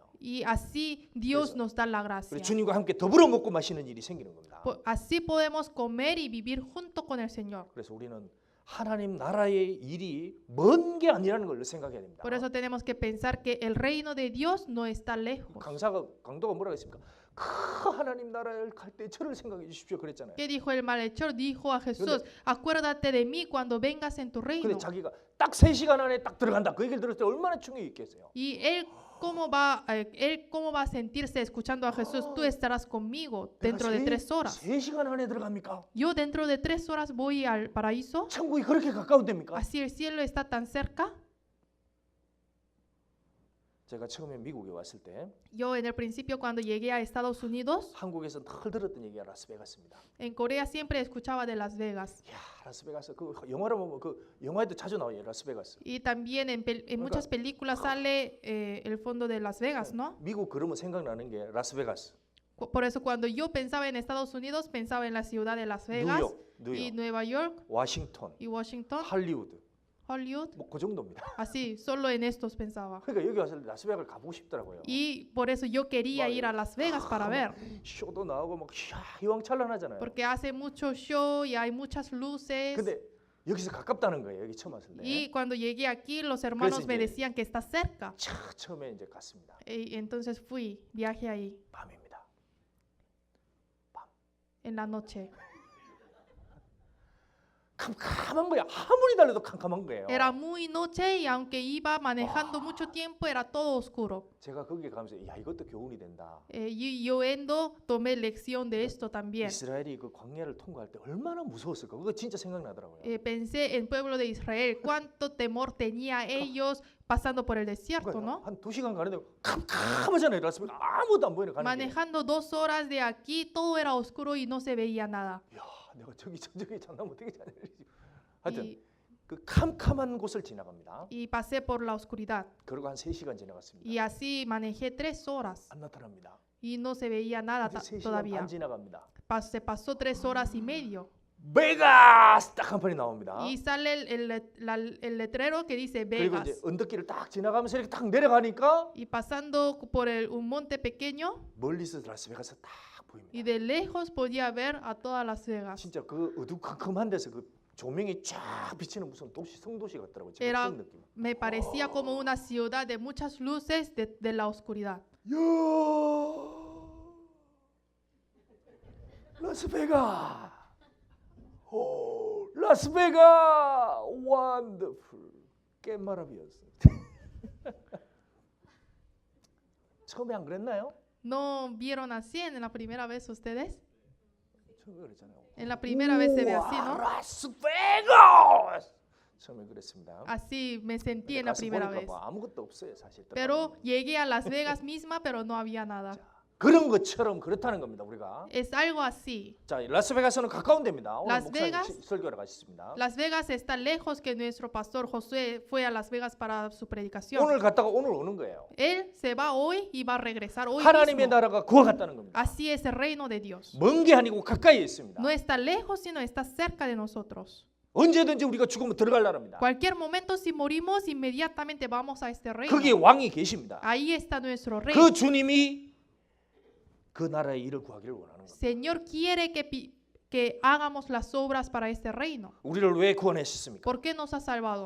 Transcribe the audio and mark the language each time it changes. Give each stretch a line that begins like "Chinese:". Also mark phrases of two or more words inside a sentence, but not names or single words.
Spanish: Y así Dios nos da la gracia.
Korean: 그래서 주님과 함께 더불어 먹고 마시는 일이 생기는 겁니다.
Spanish: Así podemos comer y vivir junto con el Señor.
Korean: 그래서 우리는 하나님 나라의 일이 먼 게 아니라는 걸 생각해야 됩니다.
Spanish: Por eso tenemos que pensar que el reino de Dios no está lejos.
Korean: 강도가 뭐라고 했습니까? 그 하나님 나라에 갈 때 저를 생각해 주십시오 그랬잖아요.
Spanish: ¿Qué dijo el malhechor? Dijo a Jesús, acuérdate de mí cuando vengas en tu
Korean: 근데
Spanish: reino.
Korean: 자기가 딱 3시간 안에 딱 들어간다. 그 얘기를 들을 때 얼마나 충격이 있겠어요.
Spanish: Y él cómo va a sentirse escuchando a Jesús, tú estarás conmigo dentro de 3 horas.
Korean: 3시간 안에 들어갑니까?
Spanish: Yo dentro de 3 horas voy al paraíso.
Korean: 천국이 그렇게 가까운 데입니까?
Spanish: Así el cielo está tan cerca.
Korean: 제가 처음에 미국에 왔을 때
Spanish: Yo en el principio cuando llegué a Estados Unidos,
Korean: 한국에서 늘 들었던 얘기가 라스베가스입니다.
Spanish: en Corea siempre escuchaba de Las Vegas.
Korean: 야, 라스베가스 그 영화로 보면 그 영화에도 자주 나와요, 라스베가스.
Spanish: Y también en muchas películas sale el fondo de Las Vegas, ¿no?
Korean: 미국 그러면 생각나는 게 라스베가스,
Spanish: Por eso cuando yo pensaba en Estados Unidos, pensaba en la ciudad de Las Vegas y
Korean: 뉴욕,
Spanish: Nueva York
Korean: 워싱턴,
Spanish: y Washington,
Korean: 할리우드,
Spanish: Hollywood.
Korean: 뭐 그 정도입니다.
Spanish: Así, solo en estos pensaba.
Korean: 그러니까 여기 와서 라스베가스를 가보고 싶더라고요.
Spanish: Y por eso yo quería ir a Las Vegas para ver.
Korean: 쇼도 나오고 막 휘황찬란하잖아요.
Spanish: Porque hace mucho show y hay muchas luces.
Korean: 근데 여기서 가깝다는 거예요. 여기 처음 왔을 때.
Spanish: Y cuando llegué aquí, los hermanos me decían que está cerca.
Korean: 처음에 이제 갔습니다.
Spanish: Y entonces fui, viajé ahí
Korean: 밤입니다.
Spanish: en la noche.
Korean: 캄캄한 거야. 아무리 달려도 캄캄한 거예요.
Spanish: Era muy noche y aunque iba manejando mucho tiempo, era todo oscuro.
Korean: 제가 거기에 가면서 야 이것도 교훈이 된다.
Spanish: Y yo tomé lección de esto también.
Korean: 이스라엘이 그 광야를 통과할 때 얼마나 무서웠을까. 그거 진짜 생각나더라고요.
Spanish: Pensé en pueblo de Israel, cuánto temor tenía ellos pasando por el desierto, ¿no?
Korean: 한 2시간 가는데 캄캄하잖아요. 라스베가스 아무도 안 보이는 가는 게.
Spanish: Manejando 2 horas de aquí, todo era oscuro y no se veía nada.
Korean: 야, 내가 저기 장난 못하게 잘 하여튼
Spanish: Y,
Korean: 그 캄캄한 곳을 지나갑니다.
Spanish: y pasé por la oscuridad.
Korean: 그리고 한 3시간 지나갔습니다.
Spanish: Y así manejé 3 horas
Korean: 안 나타납니다.
Spanish: y no se veía nada
Korean: 이제 3시간
Spanish: todavía.
Korean: 반 지나갑니다.
Spanish: Se pasó 3 horas y medio.
Korean: 베가스 딱 한 판이 나옵니다.
Spanish: Y sale el letrero que dice
Korean: 그리고
Spanish: Vegas.
Korean: 이제 언덕길을 딱 지나가면서 이렇게 딱 내려가니까
Spanish: Y pasando por un monte pequeño
Korean: 멀리서 라스베가스 딱 보입니다.
Spanish: y de lejos podía ver a todas Las Vegas.
Korean: 진짜 그 어두컴컴한 데서 그 조명이 쫙 비치는 무슨 도시 성도시 같더라고요. 지금
Spanish: Era-
Korean: 그런 느낌.
Spanish: Me parecía como una ciudad de muchas luces de la oscuridad.
Korean: 야, 라스베가, 오, 라스베가, 원더풀, 깨마라비였어. 처음에 안 그랬나요?
Spanish: ¿No vieron así en la primera vez ustedes?
Korean: 처음에 그랬잖아요.
Spanish: En la primera vez se ve así,
Korean: 우와,
Spanish: ¿no?
Korean: 라스베가스. 처음에 그랬습니다.
Spanish: Así me sentí
Korean: 근데
Spanish: en la
Korean: 가서
Spanish: primera
Korean: 보니까
Spanish: vez.
Korean: 뭐 아무것도 없어요, 사실.
Spanish: Pero llegué a Las Vegas misma, pero no había nada.
Korean: 그런 것처럼 그렇다는 겁니다, 우리가.
Spanish: Es algo así.
Korean: 자, 라스베가스는 가까운 데입니다. 오늘
Spanish: Las
Korean: 목사님
Spanish: Vegas?
Korean: 설교하러 가셨습니다.
Spanish: Las Vegas está lejos que nuestro pastor Josué fue a Las Vegas para su predicación.
Korean: 오늘 갔다가 오늘 오는 거예요.
Spanish: Él se va hoy y va a regresar hoy
Korean: 하나님의
Spanish: mismo.
Korean: 나라가 그와 같다는 겁니다.
Spanish: Así es el reino de Dios.
Korean: 먼 게 아니고 가까이에 있습니다.
Spanish: No está lejos, sino está cerca de nosotros.
Korean: 언제든지 우리가 죽으면 들어갈 나라입니다.
Spanish: Cualquier momento, si morimos, inmediatamente vamos a este reino.
Korean: 거기에 왕이 계십니다.
Spanish: Ahí está nuestro rey.
Korean: 그 주님이 그 나라의 일을 구하기를 원하는 겁니다.
Spanish: Señor quiere que hagamos las obras para este reino.
Korean: 우리를 왜 구원하셨습니까?
Spanish: ¿Por qué nos ha salvado?